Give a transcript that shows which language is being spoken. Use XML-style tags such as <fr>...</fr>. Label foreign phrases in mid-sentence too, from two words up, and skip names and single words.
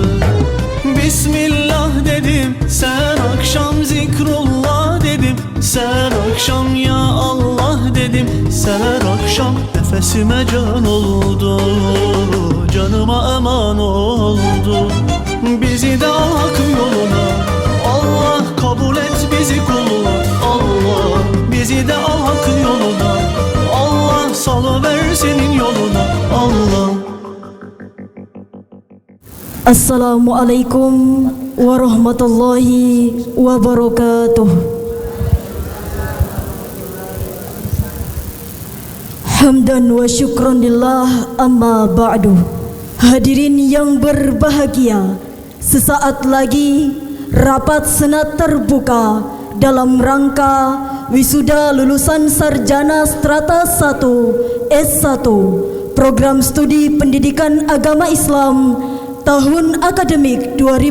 <tr>Bismillah dedim, sen akşam zikrullah dedim, sen akşam</tr> <ar>يا الله</ar> <tr>dedim, sen her akşam nefesime can oldu, canıma eman oldu. Bizi de hak yoluna Allah kabul et bizi kuluna, Allah bizi de hak yoluna Allah salıver senin yoluna, Allah.</tr> <ar>السلام عليكم ورحمة الله وبركاته. حمدا وشكرا لله، أما بعد.</ar> <id>Hadirin yang berbahagia, sesaat lagi rapat senat terbuka dalam rangka wisuda lulusan sarjana strata 1 S1 Program Studi Pendidikan Agama Islam tahun akademik</id>